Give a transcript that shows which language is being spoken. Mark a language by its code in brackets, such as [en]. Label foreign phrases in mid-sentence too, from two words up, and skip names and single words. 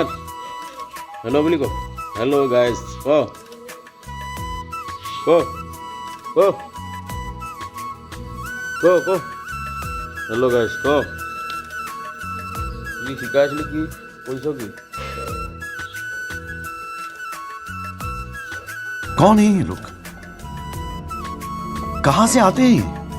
[as] হেল্ল' বুলি ক। [en] hello guys [as] ক ক ক ক ক [en] hello guys [as] ক। কি শিকাইছিলোঁ, কি কৰিছ কি? [hi] कौन है ये लोग? कहां से आते हैं?